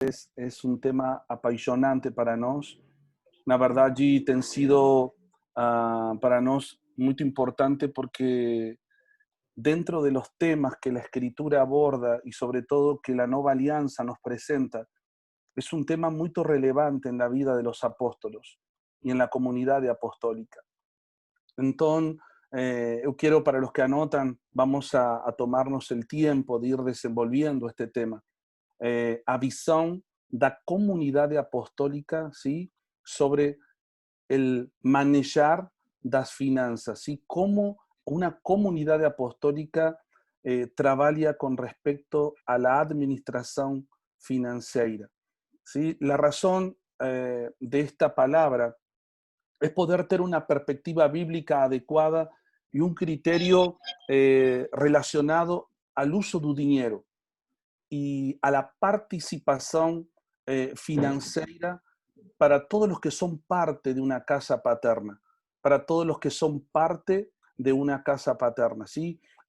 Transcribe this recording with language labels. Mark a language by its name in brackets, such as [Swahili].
[Portuguese] es um tema apaixonante para nós. Na verdade, tem sido para nós muito importante porque [Spanish] dentro de los temas que la Escritura aborda y sobre todo que la Nueva Alianza nos presenta, es un tema muy relevante en la vida de los apóstolos y en la comunidad apostólica. Entonces, yo quiero, para los que anotan, vamos a tomarnos el tiempo de ir desenvolviendo este tema. [Portuguese] A visão da comunidade apostólica, ¿sí? [Spanish] Sobre el manejar das finanzas, ¿sí? Cómo una comunidad apostólica trabaja con respecto a la administración financiera, ¿sí? La razón de esta palabra es poder tener una perspectiva bíblica adecuada y un criterio relacionado al uso del dinero y a la participación financiera para todos los que son parte de una casa paterna, para todos los que son parte de una casa paterna, ¿sí?